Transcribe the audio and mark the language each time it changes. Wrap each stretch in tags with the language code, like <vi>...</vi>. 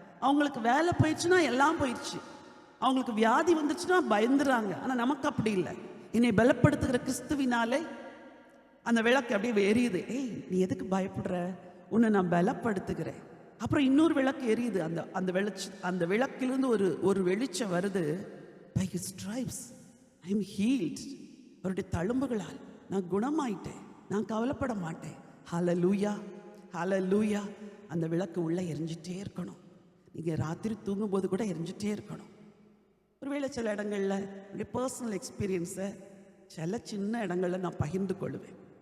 <ta>அவங்களுக்கு வேலை போயிடுச்சுன்னா எல்லாம் போயிடுச்சு, அவங்களுக்கு வியாதி வந்துச்சுன்னா பயந்துறாங்க. ஆனால் நமக்கு அப்படி இல்லை. என்னை பலப்படுத்துகிற கிறிஸ்துவினாலே அந்த விளக்கு அப்படியே எரியுது. ஏய், நீ எதுக்கு பயப்படுற? உன்னை நான் பலப்படுத்துகிறேன். அப்புறம் இன்னொரு விளக்கு எரியுது. அந்த விளக்கிலிருந்து ஒரு வெளிச்சம் வருது.</ta> <en>By his stripes I am healed.</en> <ta>அவருடைய தழும்புகளால் நான் குணமாயிட்டேன், நான் கவலைப்பட மாட்டேன். ஹல்லேலூயா, ஹல்லேலூயா. அந்த விளக்கு உள்ள எரிஞ்சிட்டே இருக்கணும். நீங்கள் ராத்திரி தூங்கும்போது கூட எரிஞ்சிட்டே இருக்கணும். ஒருவேளை சில இடங்களில் என்னுடைய பர்சனல் எக்ஸ்பீரியன்ஸை சில சின்ன இடங்களில் நான் பகிர்ந்து கொள்வேன்.</ta>